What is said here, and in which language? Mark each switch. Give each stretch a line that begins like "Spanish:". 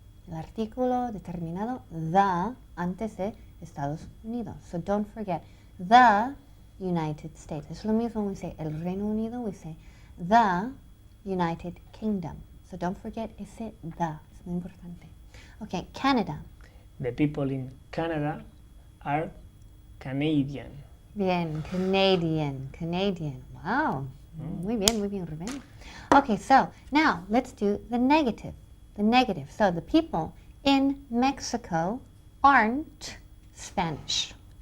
Spanish: El artículo determinado the antes de Estados Unidos.
English: So don't forget the United States.
Spanish: Es lo mismo
English: when we say
Spanish: el Reino Unido,
English: we say the United Kingdom. So don't forget
Spanish: ese the. Es muy importante. Okay, Canada.
English: The people in Canada are Canadian. Bien, Canadian, Canadian. Wow.
Spanish: Muy bien,
English: Rubén. Okay, so now let's do the negative. The negative. So the people in Mexico aren't Spanish.